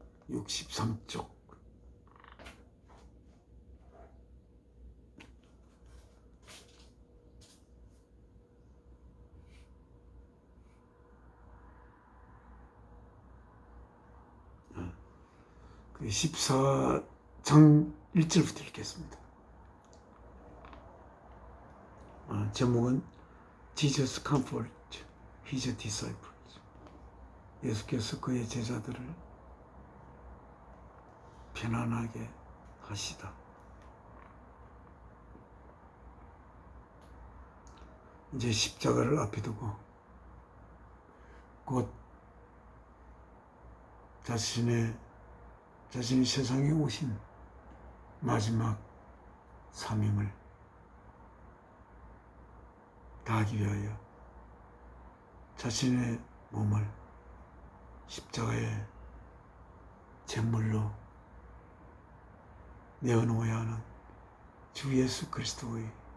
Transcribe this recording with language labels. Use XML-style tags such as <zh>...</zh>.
<ko>763쪽 그 14장 1절부터 읽겠습니다.</ko> <en>제목은 Jesus comfort his disciples.</en> <ko>예수께서 그의 제자들을 편안하게 하시다. 이제 십자가를 앞에 두고 곧 자신이 세상에 오신 마지막 사명을 다하기 위하여 자신의 몸을 십자가의 제물로 내어놓아야 하는 주 예수 그리스도의</ko>